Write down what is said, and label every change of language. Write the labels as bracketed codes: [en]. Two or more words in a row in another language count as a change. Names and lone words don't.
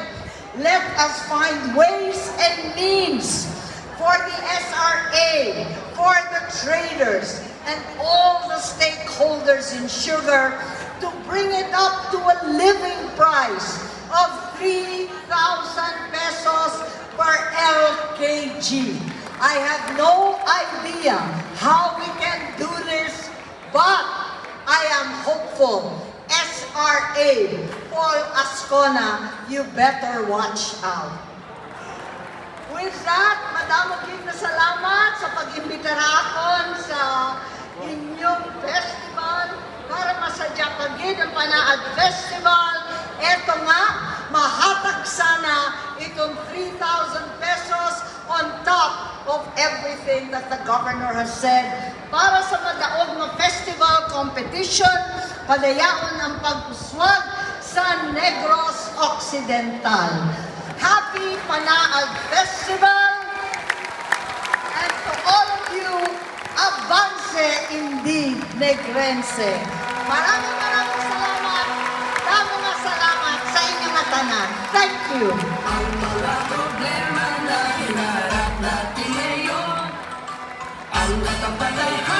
[en] Let us find ways and means for the SRA, for the traders, and all the stakeholders in sugar to bring it up to a living price of 3,000 pesos per LKG. I have no idea how we can do this, but I am hopeful. SRA, Paul Ascona, you better watch out. With that, [hil] madamo gid na salamat sa pag-imbita akon sa inyong festival para masadya pagid ang Panaad Festival. Eto nga, mahatag sana itong 3,000 pesos [en] on top of everything that the governor has said [hil] para sa madaog na [en] festival competition, [hil] padayaon ang pag-uswag sa Negros Occidental. [en] Happy Panaad Festival! And to all of you, avance indeed, Negrense. [tl] Maraming salamat. [hil] Damo nga salamat sa inyong tanan. [en] Thank you. [tl] Ang mga problema na hinaharap natin ngayon, ang natapaday